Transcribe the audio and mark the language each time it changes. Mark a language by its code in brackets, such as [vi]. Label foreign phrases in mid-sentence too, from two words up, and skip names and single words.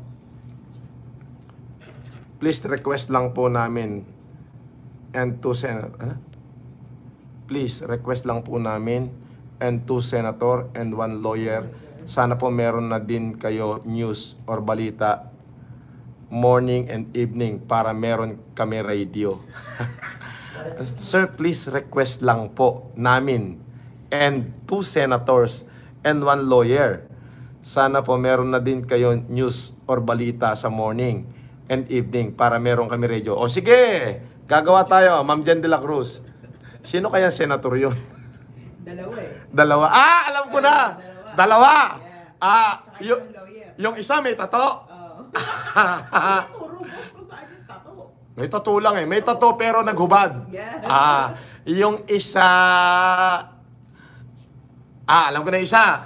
[en] Please request [tl] lang po namin [en] and 2 senator. Please request [tl] lang po namin [en] and 2 senator and 1 lawyer. [tl] Sana po meron na din kayo [en] news or [tl] balita [en] morning and evening [tl] para meron kami radio. [en] Sir, please request [tl] lang po namin [en] and 2 senators and 1 lawyer. [tl] Sana po meron na din kayo [en] news or [tl] balita sa [en] morning and evening [tl] para meron kami radio. O sige, gagawa tayo, Ma'am Jen de la Cruz. Sino kaya senator yun? Dalawa eh. Dalawa. Ah, alam ko na. Dalawa. Yeah. Ah, Tsaka yung, isang lawyer. yung isa may tato. Oo. Turo boss kung saan yung tato. May tato lang eh. May tato pero naghubad. Yeah. Ah, yung isa... Ah, alam ko na isa.